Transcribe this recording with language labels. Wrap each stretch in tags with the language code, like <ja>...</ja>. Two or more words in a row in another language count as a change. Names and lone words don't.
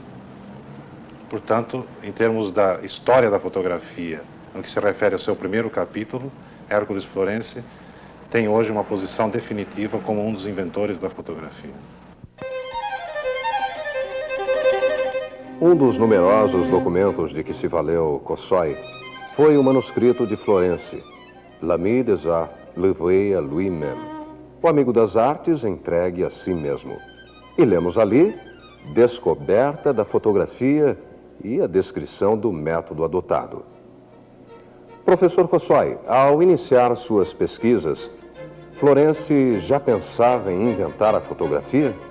<pt>Portanto, em termos da história da fotografia, no que se refere ao seu primeiro capítulo, Hércules Florence tem hoje uma posição definitiva como um dos inventores da fotografia. Um dos numerosos documentos de que se valeu Kossoi foi o manuscrito de Florence, L'Ami des Arts livré à lui-même, o amigo das artes entregue a si mesmo. E lemos ali descoberta da fotografia e a descrição do método adotado. Professor Kossoi, ao iniciar suas pesquisas, Florence já pensava em inventar a fotografia?</pt>